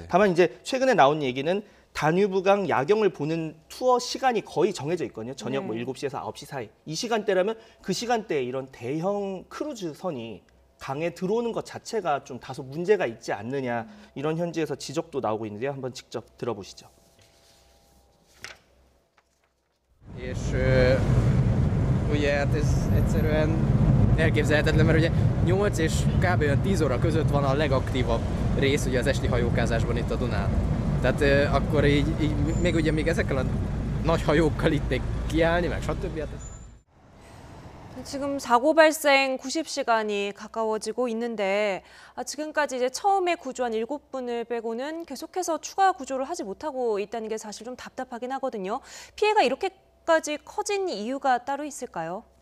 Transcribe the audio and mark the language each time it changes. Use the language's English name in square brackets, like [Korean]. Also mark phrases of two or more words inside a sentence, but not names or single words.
[Korean] 다만 이제 최근에 나온 얘기는 다뉴브강 야경을 보는 투어 시간이 거의 정해져 있거든요. 저녁 뭐 7시에서 9시 사이. 이 시간대라면 그 시간대에 이런 대형 크루즈선이 강에 들어오는 것 자체가 좀 다소 문제가 있지 않느냐 이런 현지에서 지적도 나오고 있는데요. 한번 직접 들어보시죠. [Hungarian] És ugye hát ez egyszerűen elképzelhetetlen, mert ugye 8 és kb. Olyan 10 óra között van a legaktívabb rész ugye az esti hajókázásban itt a Dunán. Tehát akkor így még ezekkel a nagy hajókkal itt még kiállni, meg stb. Hát [Korean] 지금 사고 발생 90시간이 가까워지고 있는데 지금까지 이제 처음에 구조한 7분을 빼고는 계속해서 추가 구조를 하지 못하고 있다는 게 사실 좀 답답하긴 하거든요. 피해가 이렇게까지 커진 이유가 따로 있을까요?